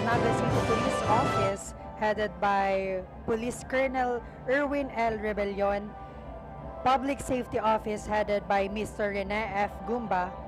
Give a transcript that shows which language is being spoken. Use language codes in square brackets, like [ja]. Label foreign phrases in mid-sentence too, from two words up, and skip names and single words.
[en] Naga City Police Office headed by Police Colonel Erwin L. Rebellion, Public Safety Office headed by Mr. Rene F. Gumba,